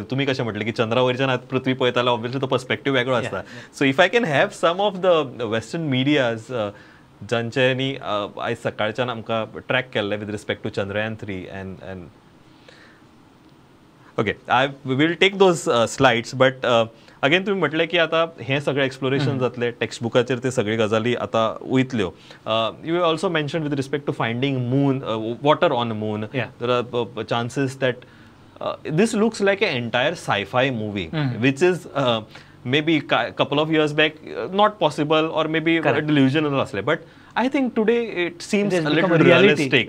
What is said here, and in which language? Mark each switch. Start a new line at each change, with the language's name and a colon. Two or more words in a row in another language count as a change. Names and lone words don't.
Konkani: तुम्ही कशें म्हटलें की चंद्रावयरच्यान आतां पृथ्वी पळयतालो, ऑब्वियसली तो पर्स्पेक्टिव्ह वेगळो आसता.
English: so if I can have some of the western medias
Konkani: जांच्यांनी आयज सकाळच्यान आमकां ट्रॅक केल्लें
English: with respect to Chandrayaan 3 and okay, we will take those slides, but again
Konkani: तुम्ही म्हटलें की आतां हें सगळें एक्सप्लोरेशन जातलें, टेक्स्ट बुकाचेर ते सगळ्यो गजाली आतां वयतल्यो.
English: you also mention with respect to finding moon, water on moon, there are chances that this looks like an entire sci-fi movie, which is maybe couple of years back not possible, or maybe delusional asle, but I think today it seems a little realistic.